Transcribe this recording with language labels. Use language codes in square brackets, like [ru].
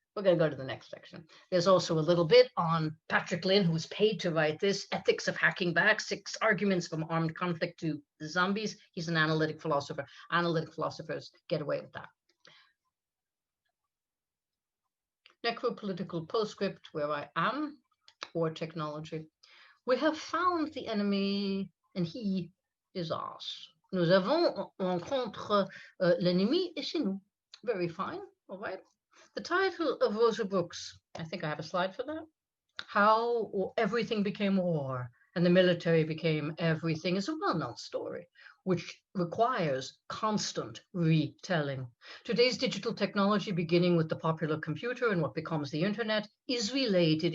[en] We're going to go to the next section. There's also a little bit on Patrick Lynn, who was paid to write this, Ethics of Hacking Back, 6 Arguments from Armed Conflict to Zombies. He's an analytic philosopher. Analytic philosophers get away with that. Necropolitical postscript, where I am, or technology. We have found the enemy, and he is us. [fr] Nous avons rencontré l'ennemi, et c'est nous. [en] Very fine, all right. The title of Rosa Brooks, I think I have a slide for that. How Everything Became War and the Military Became Everything is a well-known story, which requires constant retelling. Today's digital technology, beginning with the popular computer and what becomes the internet, is related.